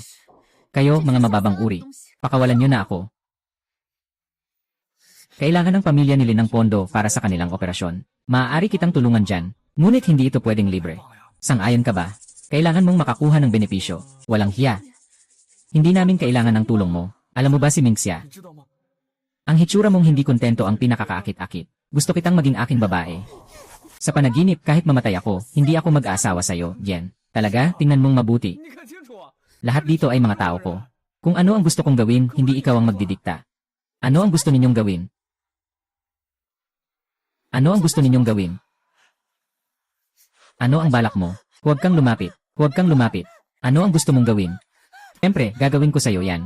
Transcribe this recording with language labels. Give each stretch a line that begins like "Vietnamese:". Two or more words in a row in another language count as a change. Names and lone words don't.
Filipino: Kayo, mga mababang uri. Pakawalan nyo na ako. Kailangan ng pamilya nila ng pondo para sa kanilang operasyon. Maaari kitang tulungan dyan, ngunit hindi ito pwedeng libre. Sang-ayon ka ba? Kailangan mong makakuha ng benepisyo. Walang hiya. Hindi namin kailangan ng tulong mo. Alam mo ba si Mingxia?
Chinese: 你知道吗？
Filipino: Ang hitsura mong hindi kontento ang pinakakaakit-akit. Gusto kitang maging aking babae. Sa panaginip, kahit mamatay ako, hindi ako mag-aasawa sa'yo, Yen. Talaga, tingnan mong mabuti.
Chinese: 你看清楚啊！
Filipino: Lahat dito ay mga tao ko. Kung ano ang gusto kong gawin, hindi ikaw ang magdidikta. Ano ang gusto ninyong gawin? Ano ang gusto ninyong gawin? Ano ang balak mo? Huwag kang lumapit. Huwag kang lumapit. Ano ang gusto mong gawin? Siyempre, gagawin ko sa'yo yan.